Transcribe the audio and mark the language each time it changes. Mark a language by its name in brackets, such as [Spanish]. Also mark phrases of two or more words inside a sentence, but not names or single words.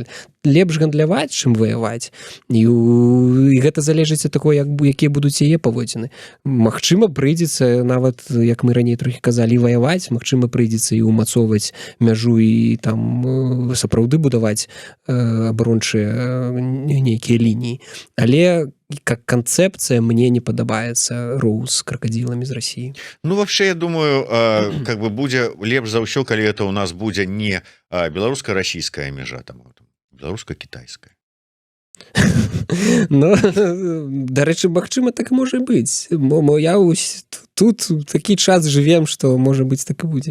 [Belarusian] Лепш гандляваць, чым ваяваць. І гэта залежыць ад таго, якія будуць яе паводзіны. Магчыма, прыйдзецца, нават, як мы раней трохі казалі, ваяваць, магчыма, прыйдзецца і ўмацоўваць мяжу і там сапраўды будаваць абарончыя нейкія лініі. Але [Russian] как концепция [Belarusian] мне не падабаецца роў з кракадзіламі з Расіі. Ну, [Russian] вообще, я думаю, как бы [Belarusian] будзе лепш за ўсё, калі это у нас будзе не беларуска-расійская мяжа, там беларуска-кітайская. Ну, дарэчы, магчыма, так можа быць. Я тут такі час жывем, што можа быць так і будзе.